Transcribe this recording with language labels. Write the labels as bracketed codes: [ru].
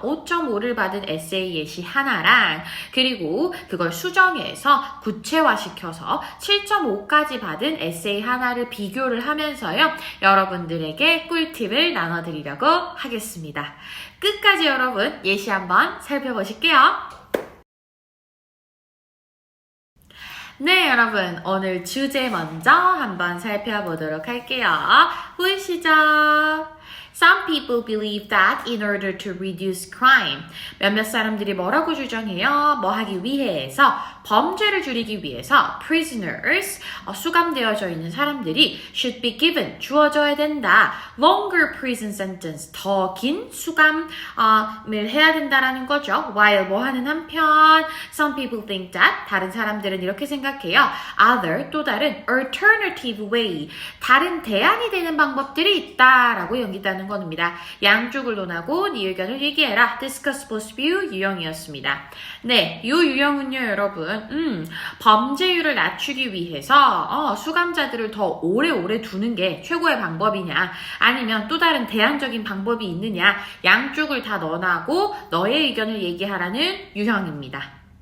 [ko] 5.5를 받은 에세이 예시 하나랑 그리고 그걸 수정해서 구체화시켜서 7.5까지 받은 에세이 하나를 비교를 하면서요 여러분들에게 꿀팁을 나눠드리려고 하겠습니다. 끝까지 여러분 예시 한번 살펴보실게요. 네 여러분, 오늘 주제 먼저 한번 살펴보도록 할게요. 보이시죠? [en] Some people believe that in order to reduce crime, 몇몇 사람들이 뭐라고 주장해요? [ko] 뭐 하기 위해서, 범죄를 줄이기 위해서 prisoners, 수감되어져 있는 사람들이 should be given, 주어져야 된다. longer prison sentence, 더 긴 수감을 해야 된다라는 거죠. while 뭐 하는 한편 some people think that, 다른 사람들은 이렇게 생각해요. other, 또 다른 alternative way, 다른 대안이 되는 방법들이 있다라고 연기하는 겁니다. 양쪽을 논하고 네 의견을 얘기해라. [en] discuss both view 유형이었습니다. [ko] 네, 이 유형은요 여러분 범죄율을 낮추기 위해서 수감자들을 더 오래오래 두는 게 최고의 방법이냐, 아니면 또 다른 대안적인 방법이 있느냐, 양쪽을 다 논하고 너의 의견을 얘기하라는 유형입니다.